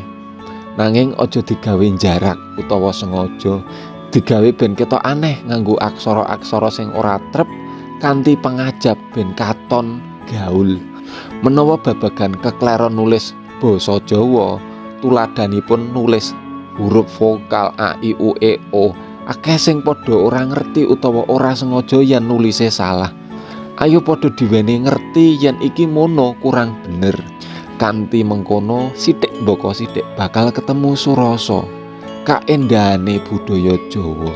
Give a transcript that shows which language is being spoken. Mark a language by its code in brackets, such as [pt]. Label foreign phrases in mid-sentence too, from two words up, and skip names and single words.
[jv] Nanging aja digawe jarak utawa sengaja digawe ben ketok aneh nganggo aksara-aksara sing ora trep kanthi pengajap ben katon gaul. Menawa babagan kekleron nulis basa Jawa, tuladanipun nulis huruf vokal a i u e o, akeh sing padha ora ngerti utawa ora sengaja yen nulise salah. Ayo padha diweni ngerti yen iki mono kurang bener. Kanthi mengkono sithik mbaka sithik bakal ketemu surasa kaendahane budaya Jawa.